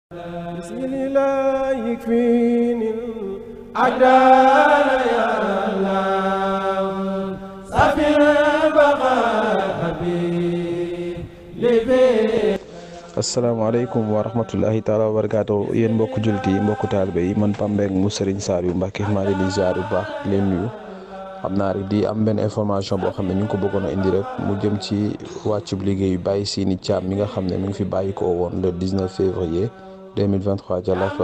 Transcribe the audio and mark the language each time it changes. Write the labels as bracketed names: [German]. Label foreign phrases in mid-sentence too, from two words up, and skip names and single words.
[Arabic] بسم الله يكفيني الأعداء يا الله سفي البقاء حبيبي. السلام عليكم ورحمة الله تعالى وبركاته [Wolof] yéen mbokku jullit yi mbokku taalibe yi man Pape Mbengue mu Serigne Saliou Mbacké maa ngi leen di ziar bu baax leen nuyu xam naa rek di am benn information boo xam ne ñu ngi ko bëggoon a indi rek mu jëm ci wàccub liggéey Baye Siny Thiam mi nga xam ne mi ngi fi bàyyi ko woon [French] le 19 février 2023 [Wolof] ca Las